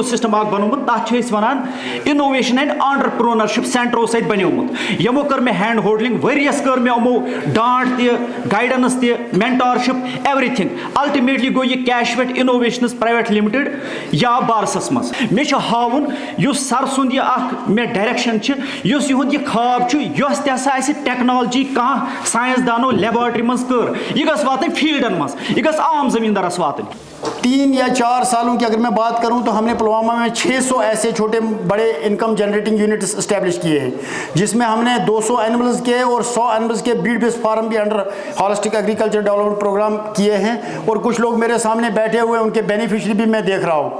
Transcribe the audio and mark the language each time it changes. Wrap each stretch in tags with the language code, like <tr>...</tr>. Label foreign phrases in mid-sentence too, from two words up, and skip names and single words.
<ks>سِسٹم اکھ بنومُت تَتھ چھِ أسۍ وَنان</ks> <en>innovation and entrepreneurship</en> <ks>سینٹرو سۭتۍ بنیومُت یِمو کٔر مےٚ</ks> <en>hand holding</en> <ks>ؤریَس کٔر مےٚ یِمو ڈانٹ تہِ گایڈنس تہِ مینٹارشِپ</ks> <en>everything ultimately</en> <ks>گوٚو یہِ کیشویٹ اِنوویشنز پرایویٹ لِمِٹِڈ یا بارسس منٛز مےٚ چھُ ہاوُن یُس سر سُنٛد یہِ اکھ مےٚ ڈایریکشن چھِ یُس یِہُنٛد یہِ خواب چھُ یۄس تہِ ہسا اَسہِ ٹیکنالجی کانٛہہ ساینسدانو لیبارٹری منٛز کٔر یہِ گٔژھ واتٕنۍ فیٖلڈن منٛز یہِ گٔژھ عام زٔمیٖندارس واتٕنۍ</ks> <ur>3 یا 4 سالوں کی اگر میں بات کروں تو ہم نے پلوامہ میں 600 ایسے چھوٹے بڑے</ur> <en>income generating units establish</en> <ur>کیے ہیں جس میں ہم نے 200 اینیملز کے اور 100 اینیملز کے</ur> <en>breed base farm</en> <ur>بھی</ur> <en>under holistic agriculture development program</en> <ur>کیے ہیں اور کچھ لوگ میرے سامنے بیٹھے ہوئے ان کے بینیفیشری بھی میں دیکھ رہا ہوں.</ur>